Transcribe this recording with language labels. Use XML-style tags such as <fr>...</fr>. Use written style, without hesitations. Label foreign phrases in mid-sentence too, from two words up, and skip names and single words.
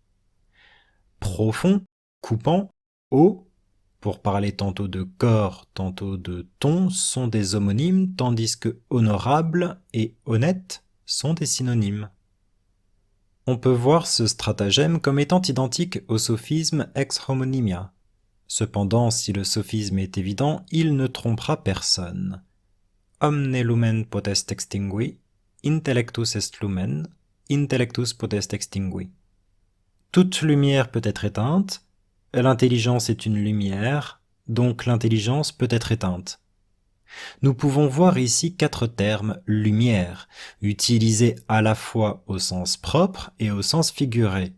<fr>Profond, coupant, haut, pour parler tantôt de corps, tantôt de ton, sont des homonymes, tandis que honorable et honnête sont des synonymes. On peut voir ce stratagème comme étant identique au sophisme</fr> <la>ex homonymia.</la> <fr>Cependant, si le sophisme est évident, il ne trompera personne.</fr> <la>Omne lumen potest extingui, intellectus est lumen, intellectus potest extingui.</la> <fr>Toute lumière peut être éteinte, l'intelligence est une lumière, donc l'intelligence peut être éteinte. Nous pouvons voir ici 4 termes « lumière » utilisés à la fois au sens propre et au sens figuré.</fr>